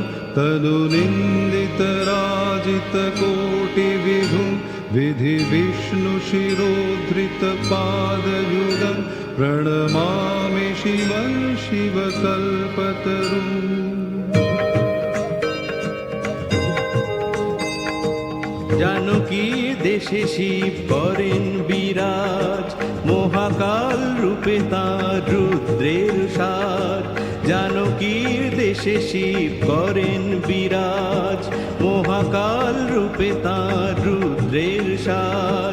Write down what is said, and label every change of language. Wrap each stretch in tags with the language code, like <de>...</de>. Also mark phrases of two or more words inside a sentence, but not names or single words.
<sa>तनु निन्दित राजित कोटि विधुं विधि विष्णु शिरोधृत पादयुगं प्रणमामि शिवं शिवकल्पतरुम्</sa> <bn>জানকী দেশে শিব করেন বিরাজ মহাকাল রূপে তাঁর রুদ্রের সাজ জানকীর দেশে শিব করেন বিরাজ মহাকাল রূপে তাঁর রুদ্রের সাজ</bn>